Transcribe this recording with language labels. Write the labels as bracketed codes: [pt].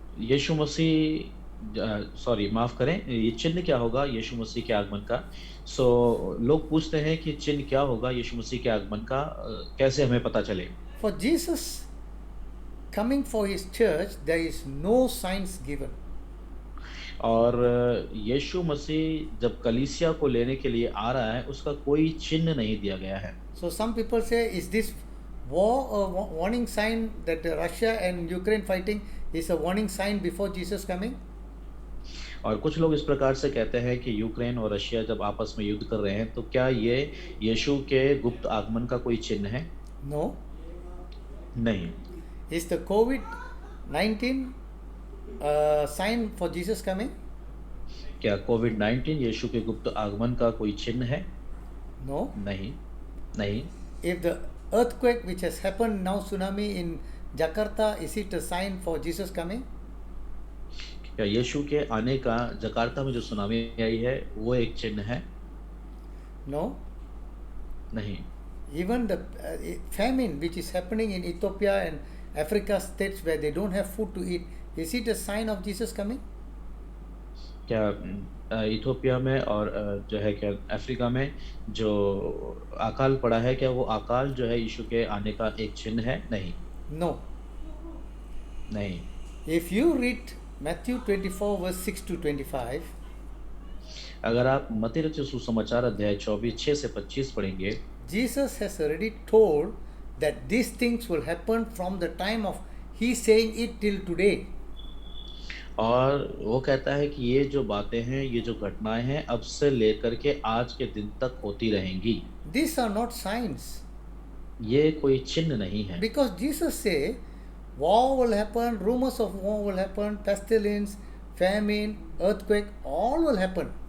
[hi] यीशु मसीह sorry माफ करें, ये चिन्ह क्या होगा यीशु मसीह के आगमन का? लोग पूछते हैं कि चिन्ह क्या होगा यीशु मसीह के आगमन का, कैसे हमें पता चले? [en] For Jesus coming for his church, there is no signs given. [hi] और यीशु मसीह जब कलीसिया को लेने के लिए आ रहा है उसका कोई चिन्ह नहीं दिया गया है। [en] So some people say, is this war a warning sign that Russia and Ukraine fighting is a warning sign before Jesus coming? [hi] और कुछ लोग इस प्रकार से कहते हैं कि यूक्रेन और रशिया जब आपस में युद्ध कर रहे हैं तो क्या ये यीशु के गुप्त आगमन का कोई चिन्ह है? [en] No. [hi] नहीं। [en] Is the COVID-19 sign for Jesus coming? [hi] क्या कोविड-19 यीशु के गुप्त आगमन का कोई चिन्ह है? [en] No. [hi] नहीं। नहीं। [en] If the earthquake which has happened now, tsunami in Jakarta, is it a sign for Jesus coming? [hi] क्या यीशु के आने का जकार्ता में जो सुनामी आई है वो एक चिन्ह है? [en] No. [hi] नहीं। [en] Even the famine which is happening in Ethiopia and Africa states where they don't have food to eat, is it a sign of Jesus coming? [hi] क्या इथोपिया में और जो है क्या अफ्रीका में जो अकाल पड़ा है, क्या वो अकाल जो है यीशु के आने का एक चिन्ह है? नहीं। [en] No. [hi] नहीं। [en] If you read Matthew 24 verse 6 to 25, [hi] अगर आप मत्ती रचित सुसमाचार अध्याय 24 6 से 25 पढ़ेंगे, [en] Jesus has already told that these things will happen from the time of he saying it till today. [hi] और वो कहता है कि ये जो बातें हैं, ये जो घटनाएं हैं अब से लेकर के आज के दिन तक होती रहेंगी। [en] These are not signs. [hi] ये कोई चिन्ह नहीं है, [en] Because Jesus say war will happen, rumors of war will happen, pestilence, famine, earthquake, all will happen.